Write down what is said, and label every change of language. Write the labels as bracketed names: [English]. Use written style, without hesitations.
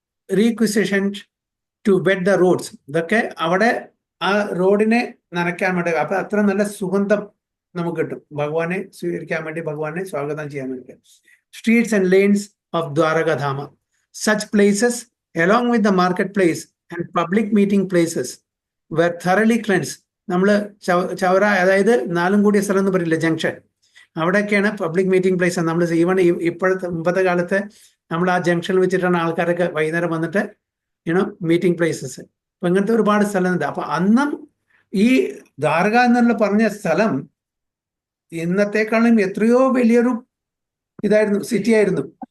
[English] requisition to wet the roads, [Malayalam] ഇതൊക്കെ അവിടെ ആ റോഡിനെ നനയ്ക്കാൻ വേണ്ടി. അപ്പൊ അത്ര നല്ല സുഗന്ധം നമുക്ക് കിട്ടും ഭഗവാനെ സ്വീകരിക്കാൻ വേണ്ടി, ഭഗവാനെ സ്വാഗതം ചെയ്യാൻ വേണ്ടി. [English] Streets and lanes of Dwarakadhama, such places along with the marketplace and public meeting places were thoroughly cleansed. [Malayalam] നമ്മൾ ചവറ, അതായത് 4 കൂടിയ സ്ഥലം എന്ന് പറയില്ല, ജംഗ്ഷൻ, അവിടെയൊക്കെയാണ് പബ്ലിക് മീറ്റിംഗ് പ്ലേസ്. നമ്മൾ ഈവൺ ഇപ്പോഴത്തെ മുമ്പത്തെ കാലത്ത് നമ്മൾ ആ ജംഗ്ഷനിൽ വെച്ചിട്ടാണ് ആൾക്കാരൊക്കെ വൈകുന്നേരം വന്നിട്ട് മീറ്റിംഗ് പ്ലേസസ്. അപ്പൊ ഇങ്ങനത്തെ ഒരുപാട് സ്ഥലമുണ്ട്. അപ്പൊ അന്നും ഈ ദ്വാരക എന്നുള്ള പറഞ്ഞ സ്ഥലം ഇന്നത്തെക്കാളും എത്രയോ വലിയൊരു ഇതായിരുന്നു, സിറ്റി ആയിരുന്നു.